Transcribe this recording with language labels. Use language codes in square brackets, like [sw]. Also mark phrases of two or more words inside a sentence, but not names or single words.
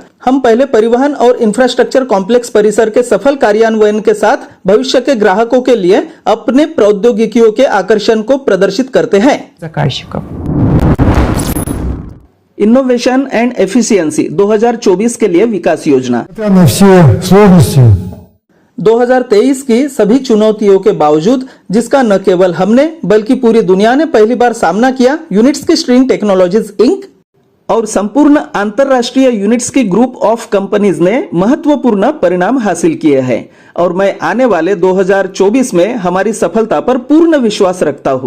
[hi] हम पहले परिवहन और इंफ्रास्ट्रक्चर कॉम्प्लेक्स परिसर के सफल कार्यान्वयन के साथ भविष्य के ग्राहकों के लिए अपने प्रौद्योगिकियों के आकर्षण को प्रदर्शित करते हैं। [ru] заказчиков. [en] innovation and efficiency [hi] 2024 के लिए विकास योजना। [ru] Несмотря на все сложности, [hi] 2023 की सभी चुनौतियों के बावजूद, जिसका न केवल हमने बल्कि पूरी दुनिया ने पहली बार सामना किया, यूनिट्स की स्ट्रिंग टेक्नोलॉजीज इंक और संपूर्ण अंतरराष्ट्रीय यूनिट्स की ग्रुप ऑफ कंपनीज ने महत्वपूर्ण परिणाम हासिल किए हैं और मैं आने वाले 2024 में हमारी सफलता पर पूर्ण विश्वास रखता हूं।